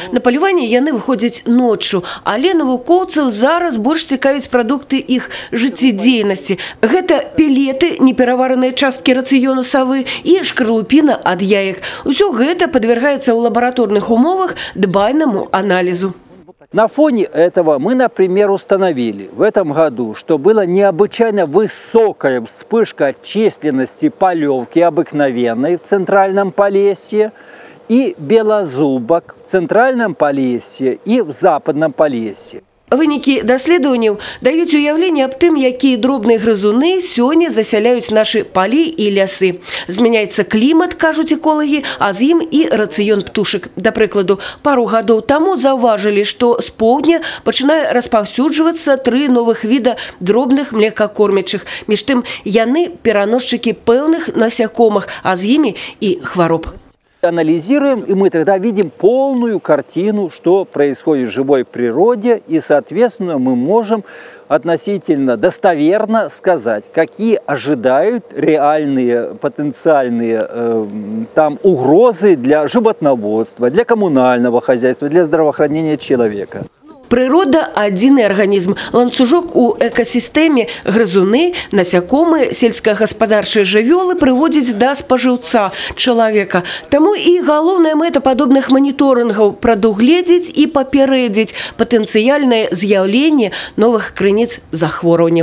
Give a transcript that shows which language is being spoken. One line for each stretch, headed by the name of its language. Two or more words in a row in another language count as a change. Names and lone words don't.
Belarusian: На паляванне яны выходзяць ноччу, але навукоўцаў зараз больш цікавяць прадукты іх жыццядзейнасці. Гэта пелеты, неперавараныя часткі рацыёну савы і шкарлупіна ад яек. Усё гэта падвяргаецца ў лабараторных умовах дбайному анализу.
Russian: На фоне этого мы, например, установили в этом году, что была необычайно высокая вспышка численности полевки обыкновенной в Центральном Полесье и белозубок в Центральном Полесье и в Западном Полесье.
Belarusian: Вынікі даследаванняў даюць уяўленне аб тым, якія дробныя грызуны сёння засяляюць нашы палі і лясы. Змяняецца клімат, кажуць эколагі, а з ім і рацыён птушак. Да прыкладу, пару гадоў таму заўважылі, што з поўдня пачынае распаўсюджвацца 3 новых віда дробных млекакормячых. Між тым, яны пераносчыкі пэўных насякомых, а з імі і хвароб.
Russian: Анализируем, и мы тогда видим полную картину, что происходит в живой природе, и, соответственно, мы можем относительно достоверно сказать, какие ожидают реальные, потенциальные там угрозы для животноводства, для коммунального хозяйства, для здравоохранения человека. Природа –
Belarusian: адзіны арганізм. Ланцужок у экасістэме, грызуны, насякомыя, сельскагаспадарчыя жывёлы прыводзяць да спажыўца, чалавека. Таму і галоўная мэта падобных маніторынгаў – прадугледзець і папярэдзіць патэнцыяльнае з'яўленне новых крыніц захворванняў.